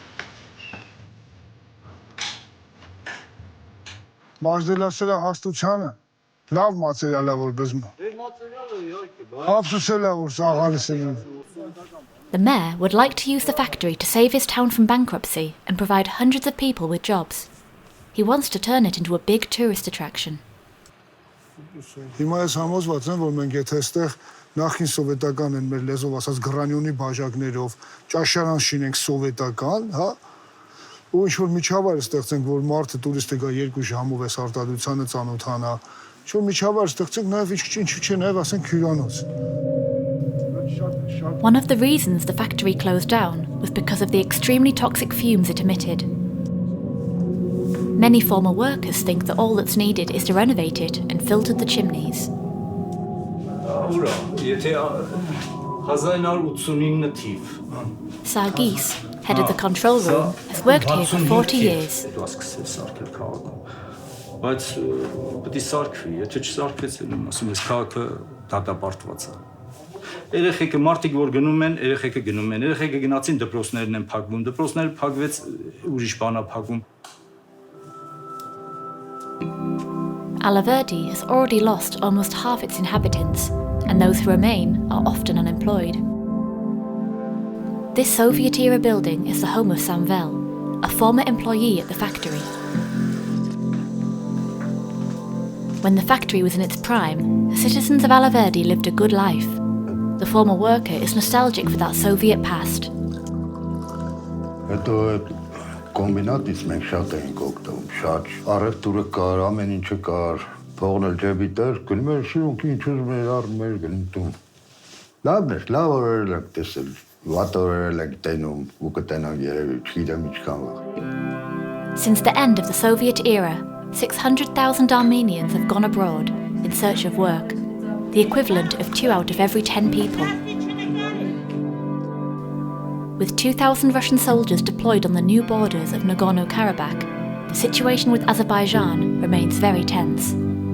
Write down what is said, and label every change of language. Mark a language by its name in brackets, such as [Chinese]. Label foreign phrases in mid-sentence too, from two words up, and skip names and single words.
[English] The mayor would like to use the factory to save his town from bankruptcy and provide hundreds of people with jobs. He wants to turn it into a big tourist attraction. [Armenian] Նախին սովետական են մեր լեզով ասած գրանյոնի բաժակներով, ճաշարան շինենք սովետական, հա, ու ինչ-որ միջավայր ստեղծենք, որ մարդը տուրիստը գա 2 ժամով էս արտադրությանը ծանոթանա, ինչ-որ միջավայր ստեղծենք նաև ինչ-ինչ չէ, նաև ասենք հյուրանոց. [English] One of the reasons the factory closed down was because of the extremely toxic fumes it emitted. Many former workers think that all that's needed is to renovate it and filter the chimneys. Sargis, head of the control room, has worked here for 40 years. [Armenian] Երեխեքը մարդիկ որ գնում են, երեխեքը գնում են, երեխեքը գնացին դպրոցներն են փակվում, դպրոցները փակվեց ուրիշ բան է փակվում. [English] Alaverdi has already lost almost half its inhabitants, and those who remain are often unemployed. This Soviet-era building is the home of Samvel, a former employee at the factory. When the factory was in its prime, the citizens of Alaverdi lived a good life. The former worker is nostalgic for that Soviet past. [Armenian] Հետո այդ կոմբինատից մենք շատ էինք օգտվում, շատ առևտուրը կար, ամեն ինչը կար, փողն էլ ջեբի տեր, գնում էր շիրունքի ինչ ուզում էր առնում էր գնում տուն։ Լավն էր, լավ օրեր ենք տեսել, վատ օրեր ենք տենում, ու կտենանք երևի, չգիտեմ ինչքան վաղ։ [English] Since the end of the Soviet era, 600,000 Armenians have gone abroad in search of work, the equivalent of 2 out of every 10 people. With 2,000 Russian soldiers deployed on the new borders of Nagorno-Karabakh, the situation with Azerbaijan remains very tense.